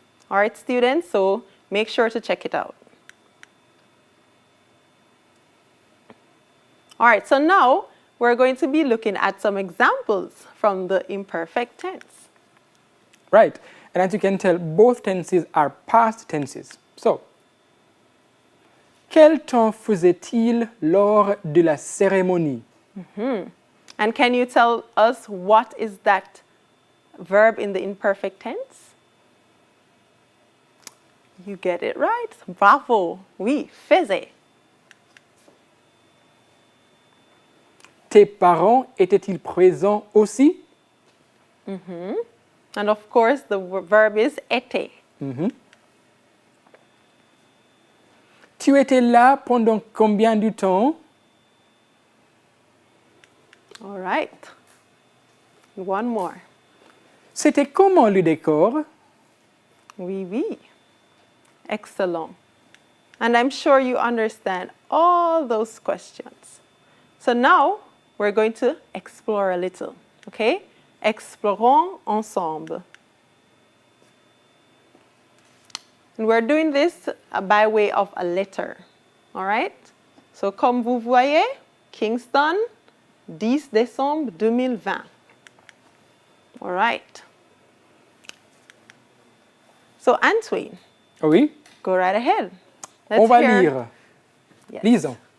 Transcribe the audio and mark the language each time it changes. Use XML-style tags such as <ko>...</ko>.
<en>All right, students, so make sure to check it out. All right, so now we're going to be looking at some examples from the imperfect tense. Right. And as you can tell, both tenses are past tenses.</en> <fr>So, quel temps faisait-il lors de la cérémonie?</fr> <en>And can you tell us what is that verb in the imperfect tense? You get it right.</en> <fr>Bravo. Oui, faisait. Tes parents étaient-ils présents aussi?</fr> <en>And of course, the verb is était.</en> <fr>Tu étais là pendant combien de temps?</fr> <en>All right. One more.</en> <fr>C'était comment le décor? Oui, oui. Excellent.</fr> <en>And I'm sure you understand all those questions. So now we're going to explore a little, okay?</en> <fr>Explorons ensemble.</fr> <en>And we're doing this by way of a letter, all right?</en> <fr>So comme vous voyez, Kingston, 10 décembre 2020.</fr> <en>All right. So Antoine,</en> <fr>Oui.</fr> <en>go right ahead. Let's</en> <fr>On va</fr> <en>hear-</en> <fr>lire.</fr> <en>Yes.</en> <fr>Lisons.</fr>